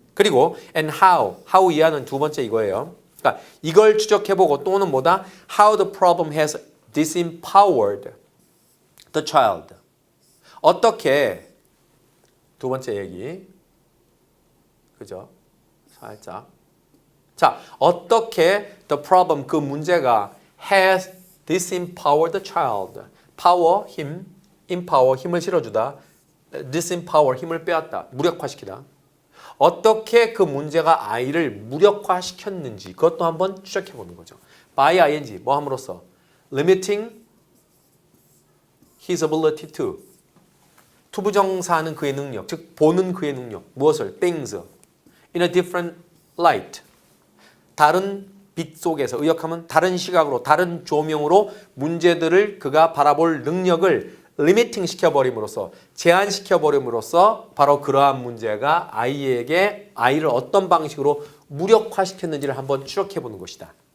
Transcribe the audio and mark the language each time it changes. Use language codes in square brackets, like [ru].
[ko] 그리고 [en] and how [ko] 이하는 두 번째 이거예요. 그러니까 이걸 추적해보고 또는 뭐다? [en] How the problem has disempowered the child. [ko] 어떻게 두 번째 얘기. 그죠? 살짝. 자, 어떻게 [en] the problem [ko] 그 문제가 [en] has disempowered the child. [ko] power 힘, empower 힘을 실어주다. disempower 힘을 빼앗다. 무력화시키다. 어떻게 그 문제가 아이를 무력화시켰는지 그것도 한번 추적해 보는 거죠. by ing 뭐 함으로써 [en] limiting his ability to [ko] 투부정사하는 그의 능력, 즉 보는 그의 능력. 무엇을? [en] things in a different light. [ko] 다른 빛 속에서 의역하면 다른 시각으로 다른 조명으로 문제들을 그가 바라볼 능력을 리미팅 시켜버림으로써 제한시켜버림으로써 바로 그러한 문제가 아이를 어떤 방식으로 무력화시켰는지를 한번 추적해보는 것이다.